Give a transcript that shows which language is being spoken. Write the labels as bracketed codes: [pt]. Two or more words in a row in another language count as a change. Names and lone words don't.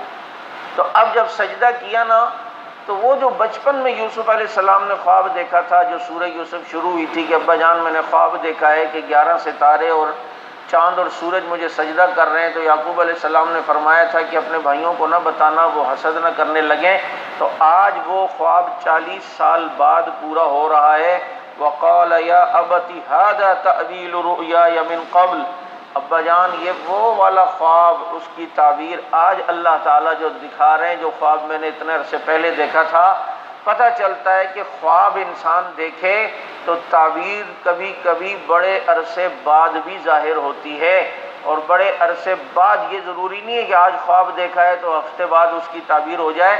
[ur] تو اب جب سجدہ کیا نا، تو وہ جو بچپن میں یوسف علیہ السلام نے خواب دیکھا تھا، جو سورہ یوسف شروع ہوئی تھی کہ ابا جان میں نے خواب دیکھا ہے کہ 11 ستارے اور چاند اور سورج مجھے سجدہ کر رہے ہیں، تو یعقوب علیہ السلام نے فرمایا تھا کہ اپنے بھائیوں کو نہ بتانا، وہ حسد نہ کرنے لگیں۔ تو آج وہ خواب 40 سال بعد پورا ہو رہا ہے۔ [ar] وقال یا ابت ھذا تأویل رؤیای من قبل، [ur] ابا جان یہ وہ والا خواب، اس کی تعبیر آج اللہ تعالیٰ جو دکھا رہے ہیں، جو خواب میں نے اتنے عرصے پہلے دیکھا تھا۔ پتہ چلتا ہے کہ خواب انسان دیکھے تو تعبیر کبھی کبھی بڑے عرصے بعد بھی ظاہر ہوتی ہے، اور بڑے عرصے بعد یہ ضروری نہیں ہے کہ آج خواب دیکھا ہے تو ہفتے بعد اس کی تعبیر ہو جائے۔